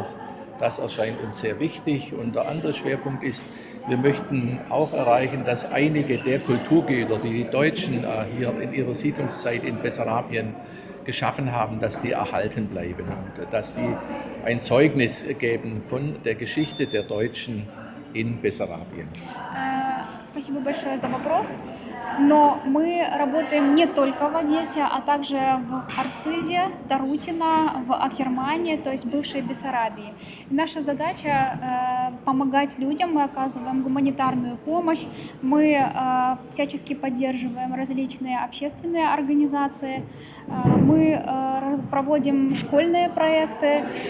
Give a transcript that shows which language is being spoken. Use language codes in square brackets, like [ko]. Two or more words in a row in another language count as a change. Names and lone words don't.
[de] Das erscheint uns sehr wichtig. Und der andere Schwerpunkt ist, wir möchten auch erreichen, dass einige der Kulturgüter, die die Deutschen hier in ihrer Siedlungszeit in Bessarabien geschaffen haben, dass die erhalten bleiben und dass die ein Zeugnis geben von der Geschichte der Deutschen in Bessarabien. [ru] Спасибо большое за вопрос. Но мы работаем не только в Одессе, а также в Арцизе, Тарутино, в Акермане, то есть бывшей Бессарабии. И наша задача помогать людям, мы оказываем гуманитарную помощь, мы всячески поддерживаем различные общественные организации, мы проводим школьные проекты,